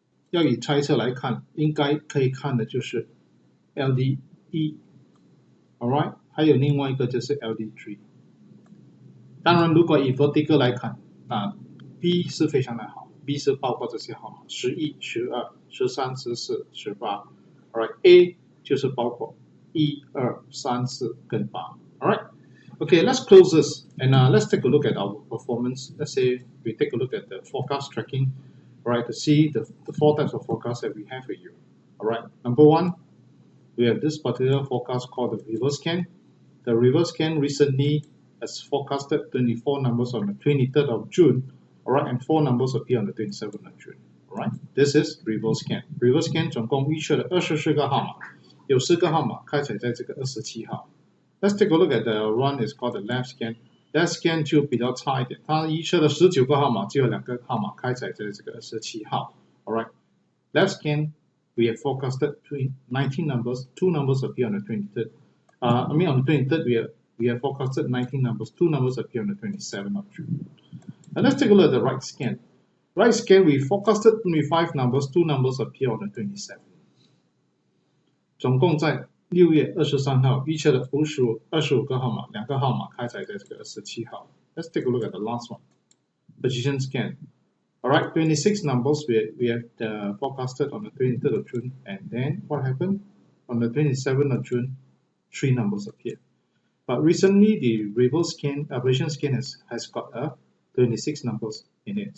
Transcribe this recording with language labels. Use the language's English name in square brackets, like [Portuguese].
[Chinese] 要以猜测来看，应该可以看的就是 LD1， alright， 还有另外一个就是 LD3。当然，如果以 vertical 来看，那 B 是非常的好 ，B 是包括这些号码11、12、13、14、18 ，alright， A 就是包括1、2、3、4跟8 ，alright。 [English] Okay, let's close this and let's take a look at our performance. Let's say we take a look at the forecast tracking, right, to see the 4 types of forecasts that we have for you. Alright, number one, we have this particular forecast called the reverse scan. The reverse scan recently has forecasted 24 numbers on the 23rd of June, alright, and 4 numbers appear on the 27th of June. Alright, this is reverse scan. [Chinese] Reverse scan 总共预测了24个号码，有4个号码开采在这个27号。 [English] Let's take a look at the one is called the left scan. [Chinese] Left scan 就比较差一点，它预测了19个号码，只有2个号码开采在这个27号。 [English] Alright, left scan we have forecasted 19 numbers, 2 numbers appear on the 23rd. On the 23rd we have forecasted 19 numbers, 2 numbers appear on the 27th of June. And let's take a look at the right scan. Right scan we forecasted 25 numbers, 2 numbers appear on the 27th. [Chinese] 总共在6月23号预测了25个号码，2个号码开采在这个27号。 [English] Let's take a look at the last one, position scan. Alright, 26 numbers we have forecasted on the 23rd of June, and then what happened? On the 27th of June, 3 numbers appeared. But recently the reverse scan, position scan has got 26 numbers in it.